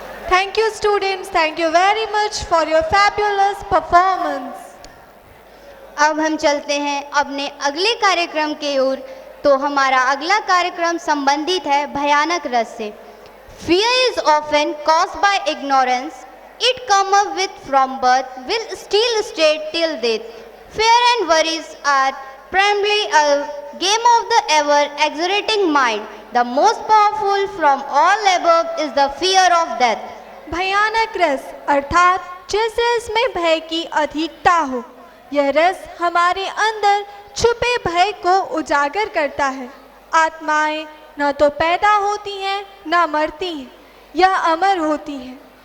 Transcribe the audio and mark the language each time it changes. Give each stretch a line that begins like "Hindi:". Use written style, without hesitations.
English: Thank you students, thank you very much for your fabulous performance.
Hindi: अब हम चलते हैं अपने अगले कार्यक्रम की ओर। तो हमारा अगला कार्यक्रम संबंधित है भयानक रस से।
English: Fear is often caused by ignorance. It cometh with from birth, will still stay till death. Fear and worries are primarily a game of the ever exaggerating mind. The most powerful from all above is the fear of death.
Hindi: भयानक रस अर्थात जिस रस में भय की अधिकता हो, यह रस हमारे अंदर छुपे भय को उजागर करता है। आत्माएं न तो पैदा होती हैं न मरती हैं, यह अमर होती हैं।